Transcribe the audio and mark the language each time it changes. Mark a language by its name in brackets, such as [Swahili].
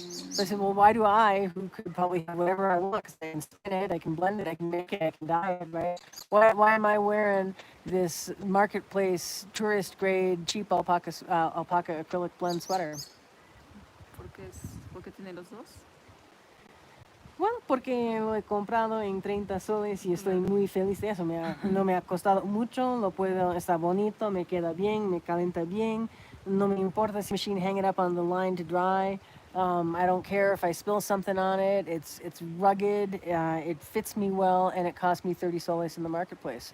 [English] So I said, well, why do I, who could probably have whatever I want, because I can spin it, I can blend it, I can make it, I can dye it, right? Why am I wearing this marketplace, tourist-grade, cheap alpaca acrylic blend sweater? [Spanish] Porque tiene los dos. Bueno, porque lo he comprado en 30 soles y estoy muy feliz de eso. No me ha costado mucho, está bonito, me queda bien, me calienta bien. No me importa si [English] machine hang it up on the line to dry. I don't care if I spill something on it. It's rugged, it fits me well, and it cost me 30 soles in the marketplace.